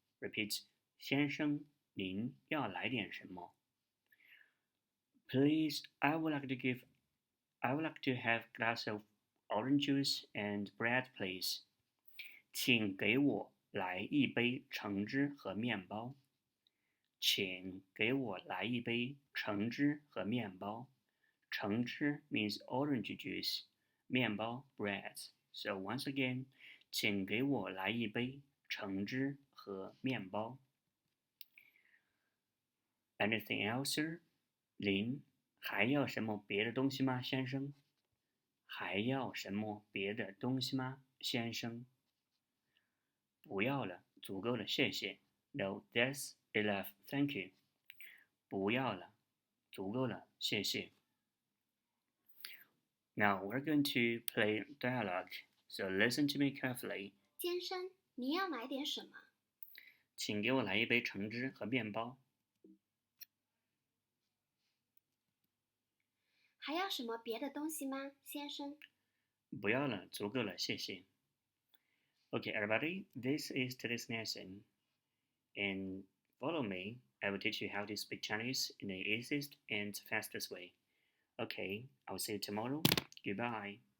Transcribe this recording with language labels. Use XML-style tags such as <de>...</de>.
<en>Repeat,</en> <zh>先生，您要来点什么?</zh> <en>Please, I would like to have glass of orange juice and bread, please.</en> <zh>请给我来一杯橙汁和面包。请给我来一杯橙汁和面包。</zh> <en>橙汁 means orange juice. 面包 bread. So once again,</en> <zh>请给我来一杯橙汁和面包。</zh> <en>Anything else, sir?</en> <zh>您还要什么别的东西吗，先生？还要什么别的东西吗，先生？不要了，足够了，谢谢。</zh> <en>No, that's enough, thank you.</en> <zh>不要了，足够了，谢谢。</zh> <en>Now we're going to play dialogue, so listen to me carefully.</en> <zh>先生，你要买点什么？请给我来一杯橙汁和面包。还要什么别的东西吗，先生？不要了，足够了，谢谢。</zh> <en>Okay, everybody, this is today's lesson. And follow me. I will teach you how to speak Chinese in the easiest and fastest way. Okay, I'll see you tomorrow. Goodbye.</en>